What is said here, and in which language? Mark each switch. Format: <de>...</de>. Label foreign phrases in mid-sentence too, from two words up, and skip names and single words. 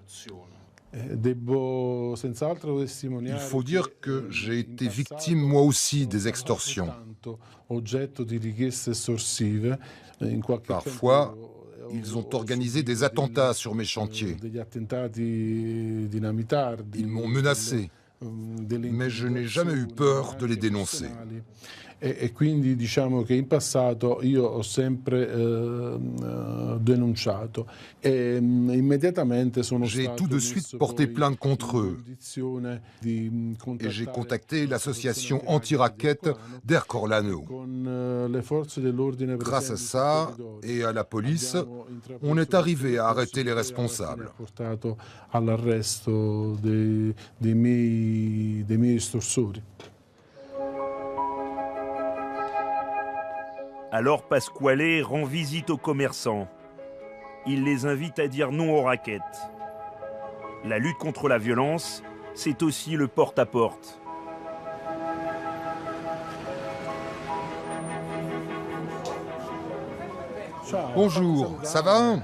<fr>Il faut dire que j'ai été victime moi aussi des extorsions. Parfois, ils ont organisé des attentats sur mes chantiers. Ils m'ont menacé, mais je n'ai jamais eu peur de les dénoncer.</fr> <it>E quindi diciamo che in passato io ho sempre denunciato e immediatamente sono stato</it> <fr>J'ai tout de suite porté plainte contre eux et j'ai contacté l'association anti-racket d'Ercolano. Grâce à ça et à la police, on est arrivé à arrêter les responsables.</fr> <it>All'arresto dei miei estorsori.</it> <fr>Alors Pasquale rend visite aux commerçants. Il les invite à dire non aux rackets. La lutte contre la violence, c'est aussi le porte-à-porte. Bonjour, ça va ?</fr>